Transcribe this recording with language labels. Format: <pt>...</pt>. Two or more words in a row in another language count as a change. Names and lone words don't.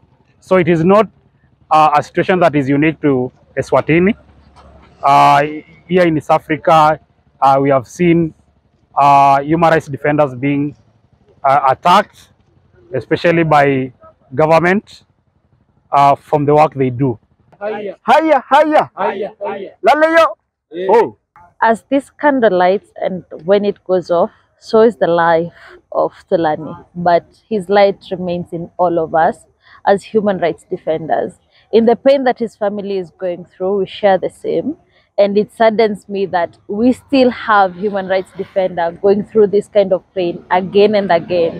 <en>So it is not a situation that is unique to Eswatini. Here in East Africa, we have seen human rights defenders being attacked, especially by government from the work they do. Hiya, hiya, lalayo. Oh. As this candle lights and when it goes off, so is the life of Thulani. But his light remains in all of us as human rights defenders. In the pain that his family is going through, we share the same. And it saddens me that we still have human rights defenders going through this kind of pain again and again.</en>